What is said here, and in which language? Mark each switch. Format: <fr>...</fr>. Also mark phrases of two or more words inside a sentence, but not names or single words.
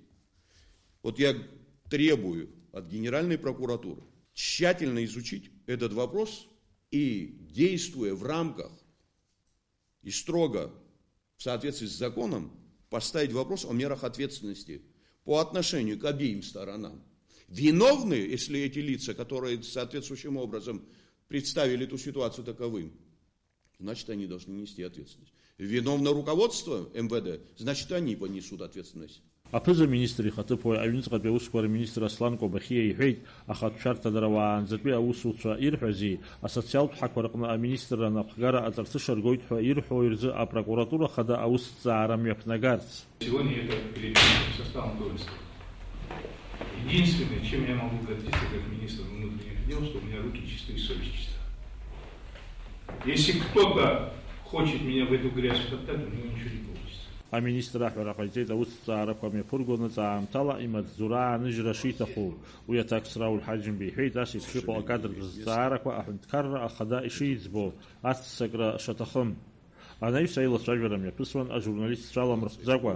<ru>Вот я требую от Генеральной прокуратуры тщательно изучить этот вопрос и, действуя в рамках и строго в соответствии с законом, поставить вопрос о мерах ответственности по отношению к обеим сторонам. Виновны, если эти лица, которые соответствующим образом представили эту ситуацию таковым, значит, они должны нести ответственность. Виновно руководство МВД, значит, они понесут ответственность.</ru> <ab>Аԥыза министр ихаҭыԥуаҩ аҩныҵҟатәи аусқәа рминистр Аслан Кобахиа иҳәеит ахатә шәарҭадара уаанӡатәи аусуцәа ирҳәази асоциалтә ҳақәа рҟны аминистр анапхгара аҵарҭыша ргоит ҳәа ирҳәо рзы апрокуратура хада аусҭҵаара мҩаԥнагарц.</ab> <ru>Сегодня это переписано составом должности. Единственное, чем я могу гордиться как министр внутренних дел, что у меня руки чистые и совесть чиста. Если кто-то хочет меня в эту грязь втоптать, у него ничего не получится.</ru> <ab>Аминистр аҳәара ҟаиҵеит аусҭҵаарақәа мҩаԥыргоны ҵаамҭала имаҵзура ааныжьра шиҭаху. Уи аҭаксра Улҳаџьымба иҳәеит ас еиԥш иҟоу акадр рызҵаарақәа аҳәынҭқарра ахада ишиӡбо, аццакра шаҭахым. Анаҩс аилацәажәара мҩаԥысуан ажурналистцәа аламырхәӡакәа.</ab>